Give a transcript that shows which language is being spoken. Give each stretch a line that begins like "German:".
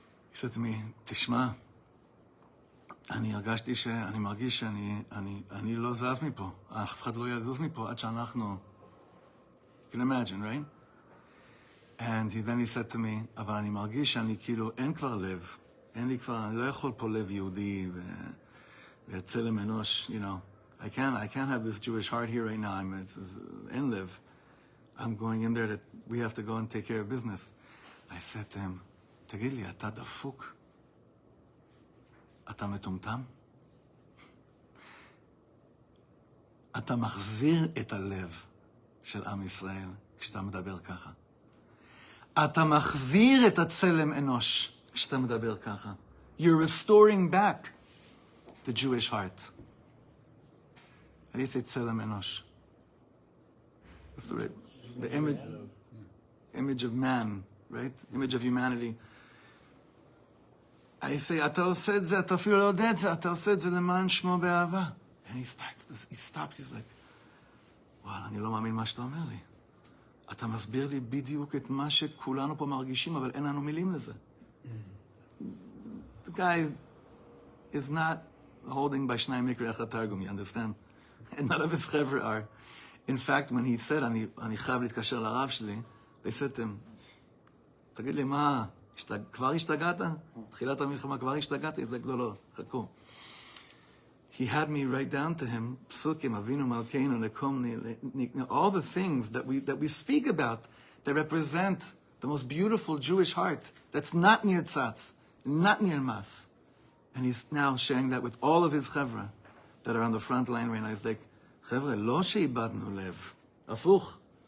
English: He said to me,
Hebrew: תשמע, אני מרגיש שאני לא זז מפה. אף אחד לא יזוז מפה עד שאנחנו...
English: You can imagine, right? And then he said to me,
Hebrew: אבל אני מרגיש שאני כאילו, אין כבר לב. אין לי כבר, אני לא יכול פה לב יהודי וצלם אנוש,
English: you know. I can't have this Jewish heart here right now.
Hebrew: אין לב.
English: I'm going in there that we have to go and take care of business. I said to him,
Hebrew: תגיד לי, אתה דפוק? אתה מטומטם? אתה מחזיר את הלב של עם ישראל כשאתה מדבר ככה. אתה מחזיר את הצלם אנוש כשאתה מדבר ככה.
English: You're restoring back the Jewish heart. How do you say צלם אנוש? The image of man, right? Image of humanity. I say,
Hebrew: אתה עושה את זה, אתה אפילו לא יודע את זה, אתה עושה את זה למען שמו באהבה.
English: And he stops, he's like,
Hebrew: וואלה, אני לא מאמין מה שאתה אומר לי. אתה מסביר לי בדיוק את מה שכולנו פה מרגישים, אבל אין לנו מילים לזה.
English: The guy is not holding by
Hebrew: שניים מקרי אחד תרגום,
English: you understand? And none of his חבר'ה are. In fact, when he said,
Hebrew: אני חייב להתקשר לרב שלי,
English: they said to him,
Hebrew: תגיד לי, מה, כבר השתגעת? תחילת המלחמה כבר השתגעת?
English: He's like,
Hebrew: לא, חכו.
English: He had me write down to him, פסוקים,
Hebrew: אבינו מלכנו, נקום,
English: all the things that we speak about that represent the most beautiful Jewish heart that's not near tzatz, not near mas. And he's now sharing that with all of his chevra that are on the front line right now. He's like,
Hebrew: חבר'ה, לא שאיבדנו לב, הפוך.